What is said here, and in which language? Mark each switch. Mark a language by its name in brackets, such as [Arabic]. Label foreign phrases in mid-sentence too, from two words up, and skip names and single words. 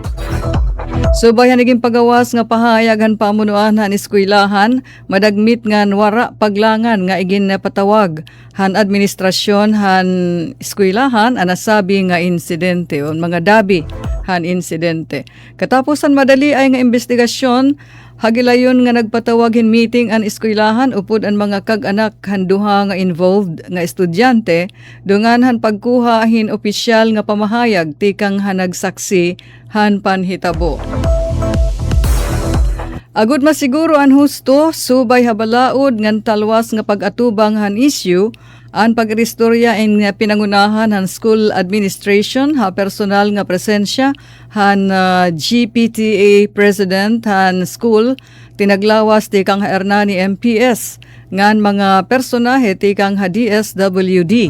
[Waray] Subay naging pagawas nga pahayag han pamunuan han eskwelahan madagmit nga wara paglangan nga igin patawag han administrasyon han eskwelahan anasabi nga insidente on mga dabi han insidente. Katapusan madali ay nga investigasyon, hagilayon nga nagpatawagin meeting ang eskwelahan upod ang mga kag-anak handuha nga involved nga estudyante, dungan han pagkuha hin opisyal nga pamahayag tikang hanagsaksi han panhitabo. Agud masiguro ang husto, subay habalaod ngan talwas nga pag-atubang han issue, ang pagrestorya in pinangunahan han [English] school administration [Waray] ha personal nga presensya han GPTA president han school tinaglawas ti kang Hernani MPS ngan mga personahe ti kang DSWD.